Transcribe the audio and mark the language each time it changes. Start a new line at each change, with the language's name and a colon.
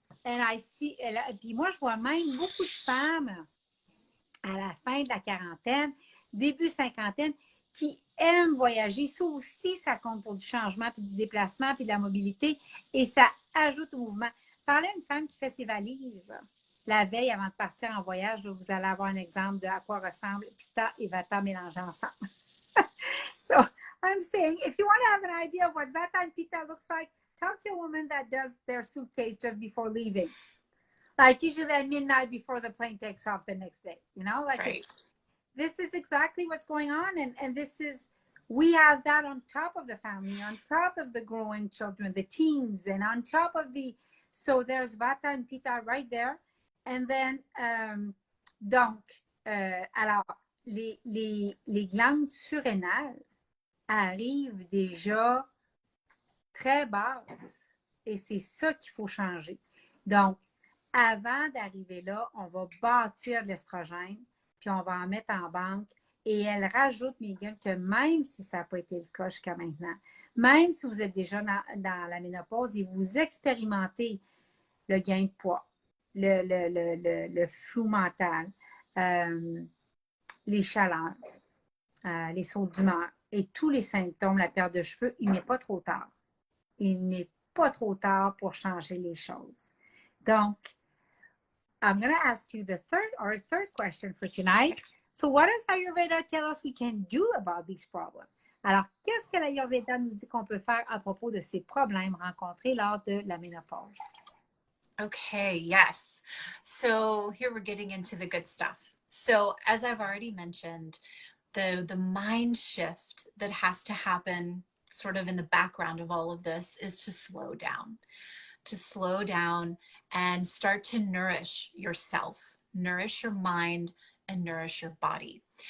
English: And I see,
French: puis moi, je vois même beaucoup de femmes à la fin de la quarantaine, début cinquantaine, qui aiment voyager. Ça aussi, ça compte pour du changement, puis du déplacement, puis de la mobilité, et ça ajoute au mouvement. Parlez à une femme qui fait ses valises, là. La veille avant de partir en voyage, là, vous allez avoir un exemple de à quoi ressemble Pitta et Vata mélangés ensemble.
English: So I'm saying, if you want to have an idea of what Vata and Pitta looks like, talk to a woman that does their suitcase just before leaving. Like usually at midnight before the plane takes off the next day, you know? Like right. This is exactly what's going on. And this is, we have that on top of the family, on top of the growing children, the teens, and on top of so there's Vata and Pitta right there. And then,
French: donc, alors, les glandes surrénales arrivent déjà très basses et c'est ça qu'il faut changer. Donc, avant d'arriver là, on va bâtir de l'estrogène, puis on va en mettre en banque. Et elle rajoute, Megan, que même si ça n'a pas été le cas jusqu'à maintenant, même si vous êtes déjà dans la ménopause et vous expérimentez le gain de poids, le flou mental, les chaleurs, les sauts d'humeur et tous les symptômes, la perte de cheveux, il n'est pas trop tard. Il n'est pas trop tard pour changer les choses.
English: Donc, I'm going to ask you the third question for tonight. So what does Ayurveda tell us we can do about these problems?
French: Alors, qu'est-ce que l'Ayurveda nous dit qu'on peut faire à propos de ces problèmes rencontrés lors de la ménopause?
English: Okay, yes. So here we're getting into the good stuff. So as I've already mentioned, the mind shift that has to happen sort of in the background of all of this is to slow down and start to nourish yourself, nourish your mind, and nourish your body.